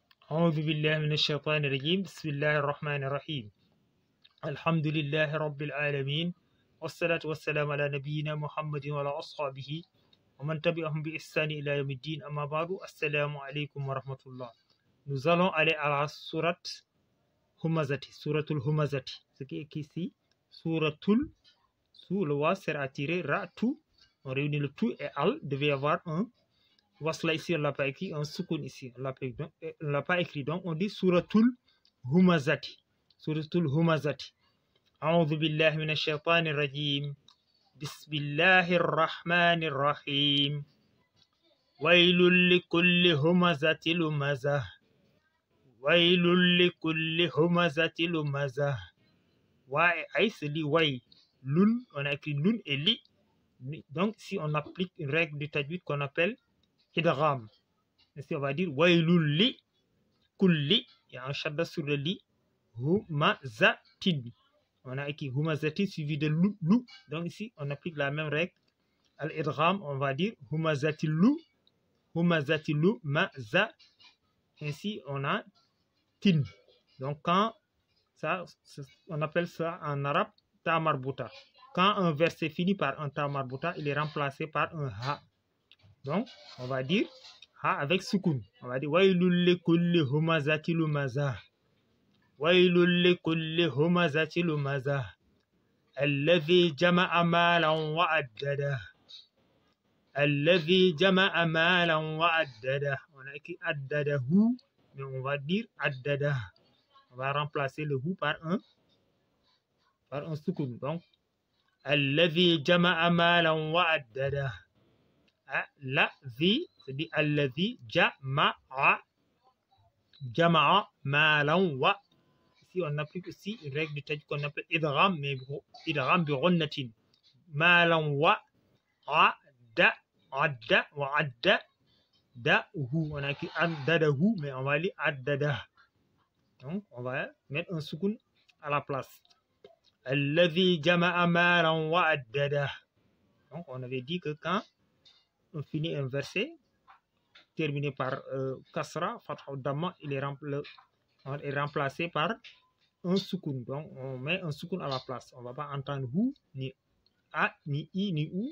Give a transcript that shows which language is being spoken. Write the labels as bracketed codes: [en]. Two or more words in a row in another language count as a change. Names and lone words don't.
[ar] أعوذ بالله من الشيطان الرجيم بسم الله الرحمن الرحيم الحمد لله رب العالمين والصلاة والسلام على نبينا محمد وعلى أصحابه ومن تبعهم بإحسان إلى يوم الدين أما بعد السلام عليكم ورحمة الله. [fr] Nous allons aller à la sourate Humazati, [ar] سورة الهمزة, [fr] ce qui est ici, suratul, sous le wa sert à tirer ra, tout, on réunit le tout et al, devait y avoir un wasla ici, on ne l'a pas écrit, un soukoun ici, on ne l'a pas écrit, donc on dit [ar] سورة الهمزة, سورة الهمزة. أعوذ بالله من الشيطان الرجيم بسم الله الرحمن الرحيم ويل لكل همزة لمزة. ويل لكل همزة لمزة. [fr] Wa et aïe se dit way. Lun, on a écrit lun et li. Donc, si on applique une règle du tajwid qu'on appelle idgham, ici on va dire [ar] ويل لكل. [fr] Il y a un shadda sur le li. Humazatin. On a écrit humazatin suivi de lu. Donc, ici on applique la même règle. Al-idgham, on va dire humazatilu. [ar] همزة لمزة. [fr] Ainsi, on a tin. Donc, quand ça, on appelle ça en arabe [ar] تاء مربوطة. [fr] Quand un verset finit par un [ar] تاء مربوطة, [fr] il est remplacé par un ha. Donc, on va dire ha avec sukun. On va dire [ar] ويل لكل همزة لمزة. ويل لكل همزة لمزة. الذي جمع مالا وعدده. الذي جمع مالا وعدده. [fr] On a écrit addadahu, mais on va dire addada. On va remplacer le hu par un soukoun. Donc, [ar] الذي جمع مالا وعدده. Alladhi, [fr] c'est dit [ar] الذي جمع مالا و. [fr] Ici, on applique aussi une règle du tajwid qu'on appelle idgham, mais [ar] إدغام بغنة. مالا وعدده وعدده. [fr] On a écrit addadahu, mais on va lire addada. Donc, on va mettre un soukoun à la place. [ar] الذي جمع مالا وعدده. [fr] Donc, on avait dit que quand on finit un verset terminé par kasra, fatha ou damma, il est remplacé par un soukoun. Donc, on met un soukoun à la place. On ne va pas entendre hu, ni a, ni i, ni ou.